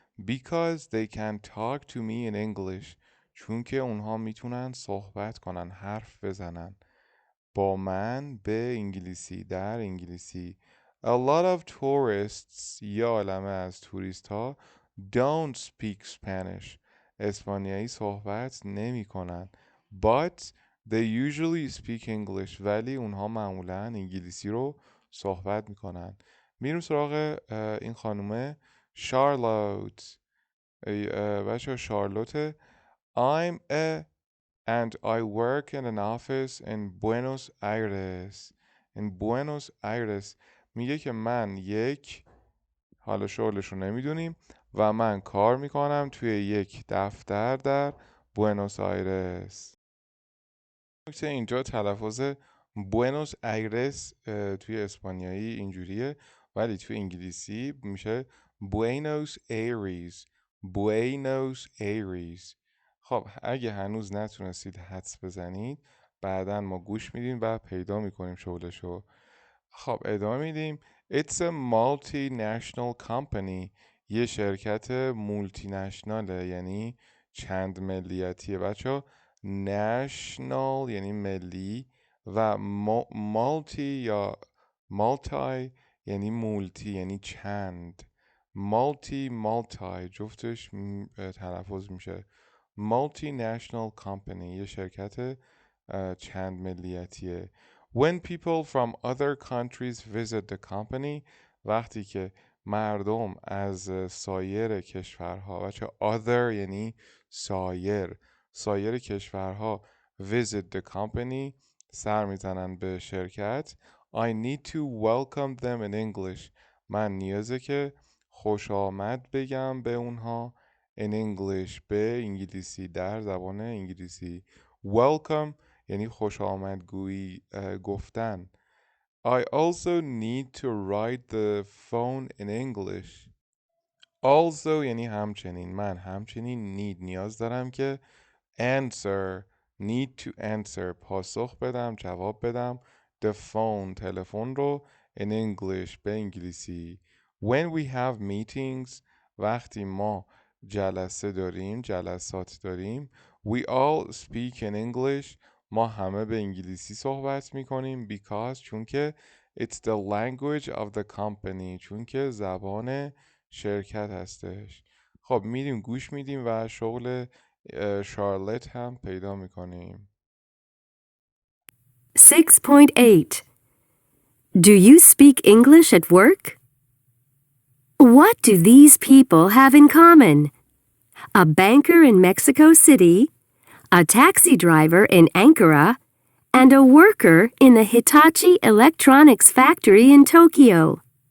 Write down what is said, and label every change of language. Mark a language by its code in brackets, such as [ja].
[en] Because they can talk to me in English. [fa] چون که اونها میتونن صحبت کنن، حرف بزنن با من به انگلیسی، در انگلیسی. [en] A lot of tourists، [fa] یه عالمه از توریست ها [en] don't speak Spanish. [fa] اسپانیایی صحبت نمی کنن. [en] But they usually speak English. [fa] ولی اونها معمولا انگلیسی رو صحبت میکنن. میریم سراغ این خانومه شارلوت. بچه شارلوت. [en] I'm a and I work in an office in Buenos Aires. In Buenos Aires. [fa] میگه که من حالا شغلش رو نمیدونیم، و من کار میکنم توی یک دفتر در بوئنوس آیرس. نکته اینجا تلفظ بوئنوس آیرس توی اسپانیایی اینجوریه، ولی توی انگلیسی میشه بوئنوس ایریز. بوئنوس ایریز. خب اگه هنوز نتونستید حدس بزنید، بعدا ما گوش میدیم و پیدا میکنیم شغلشو. خب ادامه میدیم. [en] It's a multinational company. [fa] یه شرکت مولتی نشناله، یعنی چند ملیتیه بچه. national یعنی ملی و مالتی یا مالتی یعنی مولتی، یعنی چند. مالتی جفتش تلفظ میشه [en] multinational company. [fa] یه شرکت چند ملیتیه. [en] When people from other countries visit the company. [fa] وقتی که مردم از سایر کشورها، بچه other یعنی سایر کشورها [en] visit the company [fa] سر میزنن به شرکت. [en] I need to welcome them in English. [fa] من نیازه که خوش آمد بگم به اونها [en] in English [fa] به انگلیسی، در زبان انگلیسی. Welcome یعنی خوش آمدگویی گفتن. [en] I also need to write the phone in English. [fa] Also یعنی همچنین. من همچنین نیاز دارم که [en] need to answer [fa] پاسخ بدم، جواب بدم [en] the phone [fa] تلفن رو [en] in English [fa] به انگلیسی. [en] When we have meetings [fa] وقتی ما جلسات داریم [en] we all speak in English [fa] ما همه به انگلیسی صحبت میکنیم because چون که [en] it's the language of the company [fa] چون که زبان شرکت هستش. خب میریم گوش میدیم و شغل شارلت هم پیدا میکنیم. [en] 6.8 Do you speak English at work? What do these people have in common? A banker in Mexico City, a taxi driver in Ankara, and a worker in the Hitachi Electronics factory in Tokyo.